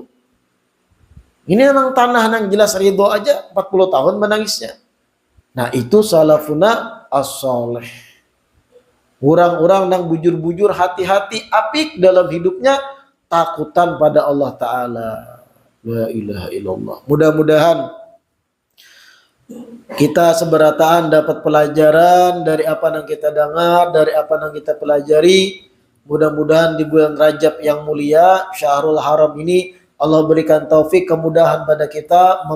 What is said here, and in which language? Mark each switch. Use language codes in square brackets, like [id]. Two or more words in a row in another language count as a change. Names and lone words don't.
[bjn] Ini nang tanah nang jelas ridho aja 40 tahun menangisnya. [id] Nah itu [ar] سلفنا الصالح. [bjn] Orang-orang nang bujur-bujur hati-hati apik dalam hidupnya takutan pada Allah Ta'ala. [ar] لا إله إلا الله. [id] Mudah-mudahan kita seberataan dapat pelajaran dari apa yang kita dengar, dari apa yang kita pelajari. Mudah-mudahan di bulan Rajab yang mulia, [ar] شهر الحرام [id] ini, Allah berikan taufik kemudahan pada kita,